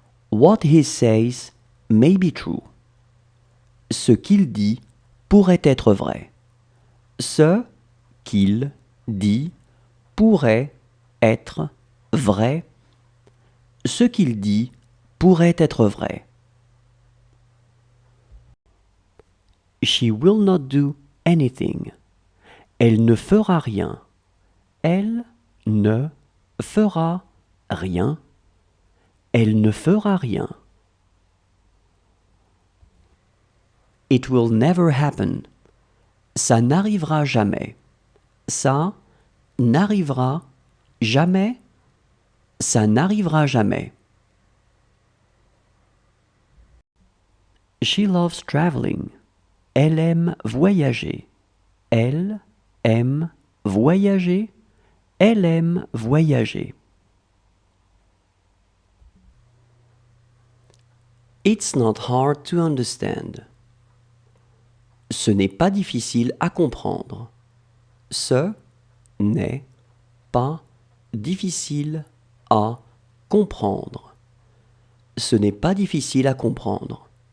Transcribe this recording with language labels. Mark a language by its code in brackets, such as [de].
[en] What he says may be true. [fr] Ce qu'il dit pourrait être vrai. Ce qu'il dit pourrait être vrai. Ce qu'il dit pourrait être vrai. [en] She will not do anything. [fr] Elle ne fera rien. Elle ne fera rien. Elle ne fera rien. [en] It will never happen. [fr] Ça n'arrivera jamais. Ça n'arrivera jamais. Ça n'arrivera jamais. [en] She loves traveling. [fr] Elle aime voyager. Elle aime voyager. Elle aime voyager. [en] It's not hard to understand. [fr] Ce n'est pas difficile à comprendre. Ce n'est pas difficile à comprendre. Ce n'est pas difficile à comprendre.